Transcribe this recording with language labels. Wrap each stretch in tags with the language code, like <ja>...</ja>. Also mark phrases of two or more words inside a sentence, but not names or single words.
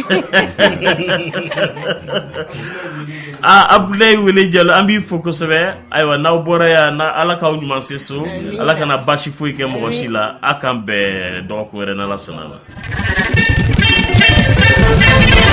<bm>Abdoulaye wele Diallo ambi foko sebe aywa naw bora ya na ala ka nyuma seso ala kana bashi foyi ke mo sila akambe donc were na la sonala</bm>